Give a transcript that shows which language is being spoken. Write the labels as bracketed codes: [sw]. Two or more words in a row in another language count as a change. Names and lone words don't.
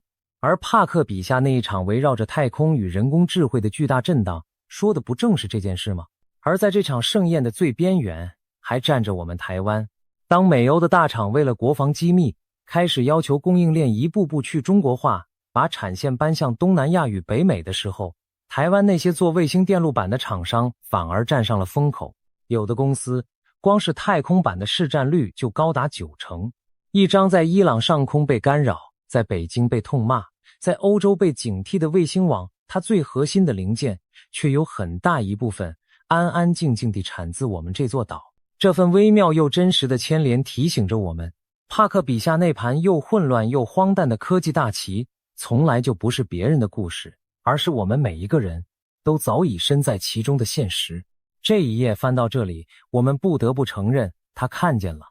[zh] 而帕克筆下那一場圍繞着太空與人工智慧的巨大震盪，說的不正是這件事嗎？而在這場盛宴的最邊緣，還站着我們台灣。當美歐的大廠為了國防機密，開始要求供應鏈一步步去中國化，把產線搬向東南亞與北美的時候，台灣那些做衛星電路板的廠商反而站上了風口。有的公司光是太空板的市占率就高達90%。一張在伊朗上空被干擾，在北京被痛罵，在歐洲被警惕的衛星網，它最核心的零件卻有很大一部分安安靜靜地產自我們這座島。這份微妙又真實的牽連提醒着我們，帕克筆下那盤又混亂又荒誕的科技大棋，從來就不是別人的故事，而是我們每一個人都早已身在其中的現實。這一頁翻到這裡，我們不得不承認，他看見了。